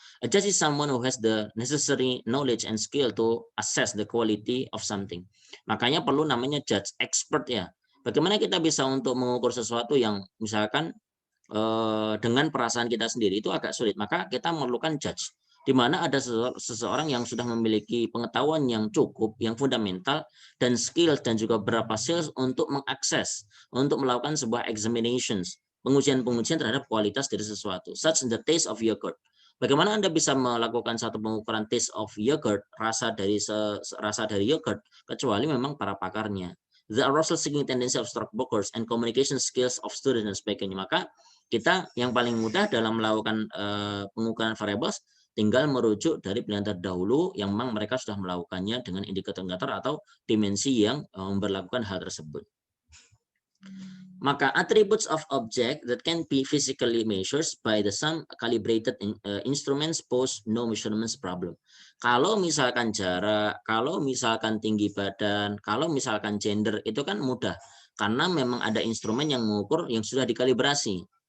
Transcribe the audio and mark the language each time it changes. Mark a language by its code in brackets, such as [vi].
[en] A judge is someone who has the necessary knowledge and skill to assess the quality of something. [id] Makanya perlu namanya judge, expert ya. Bagaimana kita bisa untuk mengukur sesuatu yang misalkan dengan perasaan kita sendiri itu agak sulit. Maka kita memerlukan judge, di mana ada seseorang yang sudah memiliki pengetahuan yang cukup, yang fundamental, dan skill dan juga beberapa skills untuk mengakses, untuk melakukan sebuah examinations, pengujian-pengujian terhadap kualitas dari sesuatu, [en] such the taste of yogurt. [id] Bagaimana Anda bisa melakukan satu pengukuran [en] taste of yogurt, [id] rasa dari yogurt, kecuali memang para pakarnya. [en] The arousal seeking tendency of stockbrokers and communication skills of students [id] dan sebagainya. Maka kita yang paling mudah dalam melakukan pengukuran variables tinggal merujuk dari penelitian terdahulu yang memang mereka sudah melakukannya dengan indikator-indikator atau dimensi yang memperlakukan hal tersebut. Maka [en] attributes of object that can be physically measured by the some calibrated instruments pose no measurements problem. [id] Kalau misalkan jarak, kalau misalkan tinggi badan, kalau misalkan gender, itu kan mudah karena memang ada instrumen yang mengukur yang sudah dikalibrasi.